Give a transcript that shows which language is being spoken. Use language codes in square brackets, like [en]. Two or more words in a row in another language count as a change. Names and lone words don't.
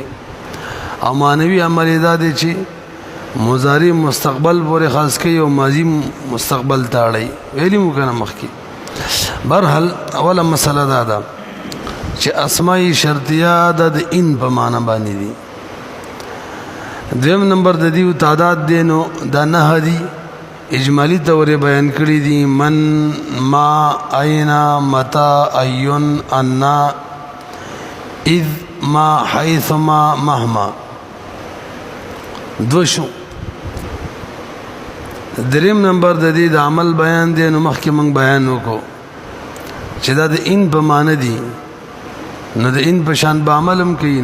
[ps] او مانوي عمل دا دی چې مضارع مستقبل پورې خاص کوي او ماضی مستقبل تاړي، ویلی مو کنه مخکې. برحال اوله مسله دا ده چې اسماء شرطیه د ان په معنا باندې دي. دویم نمبر د دې تعداد دی، نو دا نه دي اجمالی تور بیان کړی دي: [ar] من، ما، اینا، متا، ایون، انا، اذ، ما، حیث، ما، مهما. [ps] دو شو. دریم نمبر د دې د عمل بیان دی، نو مخکې موږ بیان وکړو چې دا د ان په معنی دي، نو د ان په شان به عمل هم کوي.